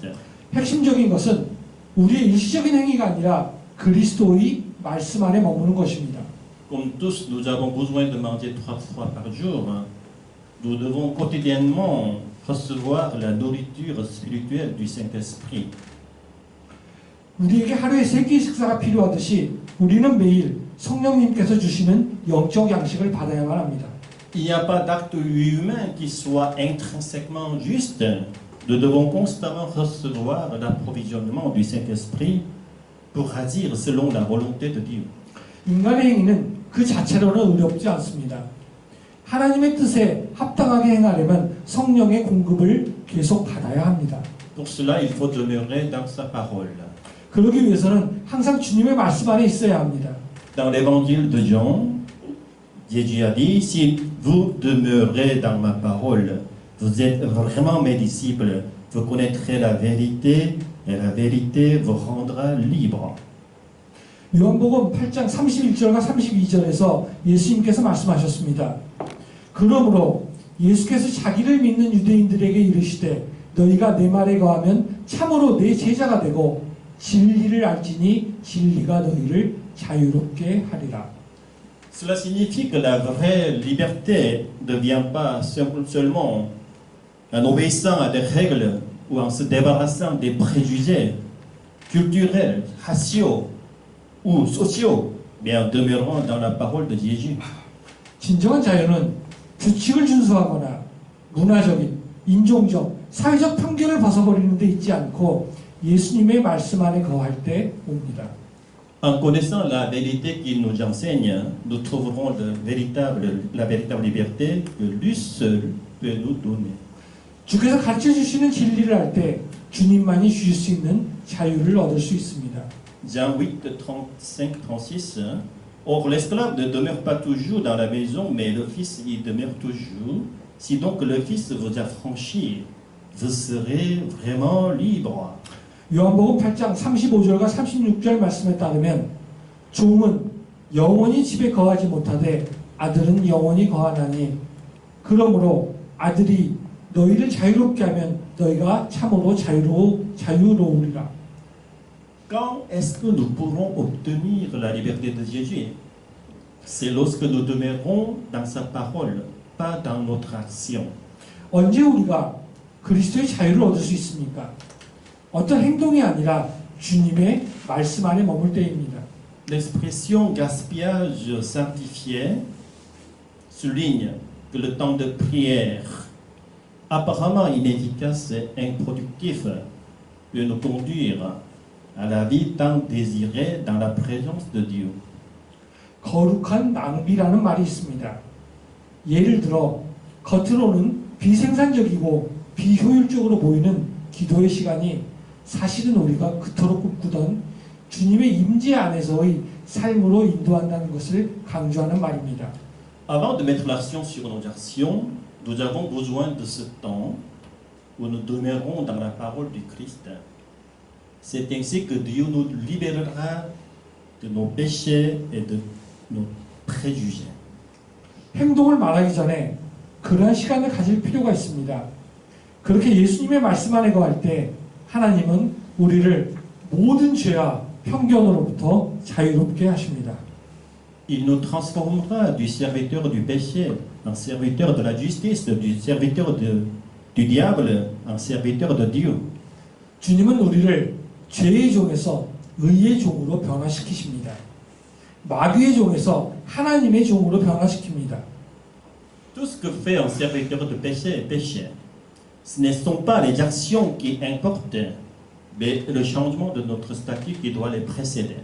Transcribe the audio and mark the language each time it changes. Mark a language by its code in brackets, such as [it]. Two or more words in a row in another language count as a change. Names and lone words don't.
[ko] 핵심적인 것은 우리의 일시적인 행위가 아니라 그리스도의 말씀 안에 머무는 것입니다. [fr] Comme tous, nous avons besoin de manger 3 fois par jour. Nous devons quotidiennement recevoir la nourriture spirituelle du Saint-Esprit. [ko] 우리에게 하루에 3끼 식사가 필요하듯이 우리는 매일 성령님께서 주시는 영적 양식을 받아야만 합니다. [fr] Il n'y a pas d'acte humain qui soit intrinsèquement juste. Nous devons constamment recevoir l'approvisionnement du Saint-Esprit pour agir selon la volonté de Dieu. [ko] 인간의 행위는 그 자체로는 어렵지 않습니다. 하나님의 뜻에 합당하게 행하려면 성령의 공급을 계속 받아야 합니다. [fr] Pour cela, il faut demeurer dans sa parole. [ko] 그러기 위해서는 항상 주님의 말씀 안에 있어야 합니다. [fr] Dans l'évangile de Jean, Jésus a dit, si vous demeurez dans ma parole, vous êtes vraiment mes disciples, vous connaîtrez la vérité et la vérité vous rendra libre. [ko] 요한복음 8장 31절과 32절에서 예수님께서 말씀하셨습니다. 그러므로 예수께서 자기를 믿는 유대인들에게 이르시되 너희가 내 말에 거하면 참으로 내 제자가 되고 진리를 알지니 진리가 너희를 자유롭게 하리라. [fr] Cela signifie que la vraie liberté ne vient pas seulement en obéissant à des règles ou en se débarrassant des préjugés culturels, raciaux ou sociaux, mais en demeurant dans la parole de Jésus. [ko] 진정한 자유는 규칙을 준수하거나 문화적인, 인종적, 사회적 편견을 벗어버리는 데 있지 않고 예수님의 말씀 안에 거할 때 옵니다. [fr] En connaissant la vérité qu'il nous enseigne, nous trouverons la véritable liberté que lui seul peut nous donner. [ko] 주께서 가르쳐 주시는 진리를 할 때 주님만이 주실 수 있는 자유를 얻을 수 있습니다. [fr] Jean 8, 35, 36. Or, l'esclave ne demeure pas toujours dans la maison, mais le Fils y demeure toujours. Si donc le Fils vous affranchit, vous serez vraiment libre. [ko] 요한복음 8장 35절과 36절 말씀에 따르면 종은 영원히 집에 거하지 못하되 아들은 영원히 거하나니 그러므로 아들이 너희를 자유롭게 하면 너희가 참으로 자유로우리라. [fr] Quand est-ce que nous pourrons obtenir la liberté de Jésus? C'est lorsque nous demeurons dans sa parole, pas dans notre action. [ko] 언제 우리가 그리스도의 자유를 얻을 수 있습니까? 어떤 행동이 아니라 주님의 말씀 안에 머물 때입니다. [fr] L'expression gaspillage sanctifié souligne que le temps de prière, apparemment inefficace et improductif, peut nous conduire à la vie tant désirée dans la présence de Dieu. [ko] 거룩한 낭비라는 말이 있습니다. 예를 들어 겉으로는 비생산적이고 비효율적으로 보이는 기도의 시간이 사실은 우리가 그토록 꿈꾸던 주님의 임재 안에서의 삶으로 인도한다는 것을 강조하는 말입니다. [fr] Avant de mettre l'action sur nos actions, nous avons besoin de ce temps où nous demeurons dans la parole du Christ. C'est ainsi que Dieu nous libérera de nos péchés et de nos préjugés. [ko] 행동을 말하기 전에 그러한 시간을 가질 필요가 있습니다. 그렇게 예수님의 말씀 안에 거할 때 하나님은 우리를 모든 죄와 편견으로부터 자유롭게 하십니다. [fr] Il nous transformera du serviteur du péché en serviteur de la justice, du serviteur du diable en serviteur de Dieu. [ko] 주님은 우리를 죄의 종에서 의의 종으로 변화시키십니다. 마귀의 종에서 하나님의 종으로 변화시킵니다. [fr] Tout ce que fait un serviteur de péché est péché. Ce ne sont pas les actions qui importent, mais le changement de notre statut qui doit les précéder.